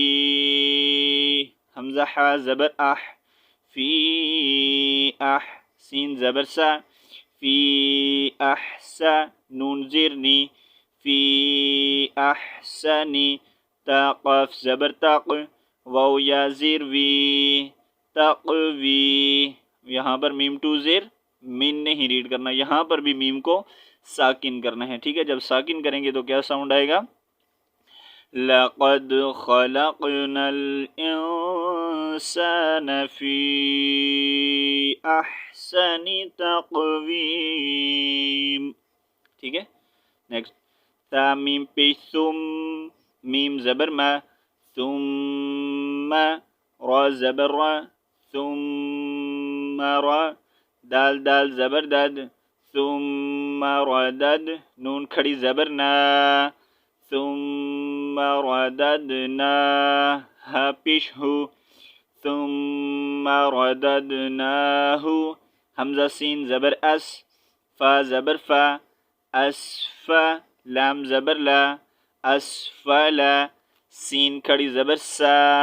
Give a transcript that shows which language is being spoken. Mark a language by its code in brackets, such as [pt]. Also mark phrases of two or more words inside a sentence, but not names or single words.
[ur] حمزہ حا زبر اح، فی اح، سین زبر سا، فی احسا، نون زیر نی، فی احسنی، تا قاف زبر تاق، واو یا زیر وی، تقوی. یہاں پر میم ٹو زیر مین نہیں ریڈ کرنا، یہاں پر بھی میم کو ساکن کرنا ہے. ٹھیک ہے. جب ساکن کریں گے تو کیا ساؤنڈ آئے گا؟ [ar] لقد خلقنا الانسان فی احسن تقویم. [ur] ٹھیک ہے. نیکسٹ تا میم پیش ثم، میم زبر ما، ثم، را زبر را، ثم را، دال دال زبر دد، [ar] ثم ردد، [ur] نون کھڑی زبر نا، [ar] ثم رددنا، [ur] ہا پیش ہو، [ar] ثم رددناہ، [ur] حمزہ سین زبر اس، فا زبر فا، اسفا، لام زبر لا، اسفلا، سین کھڑی زبر سا،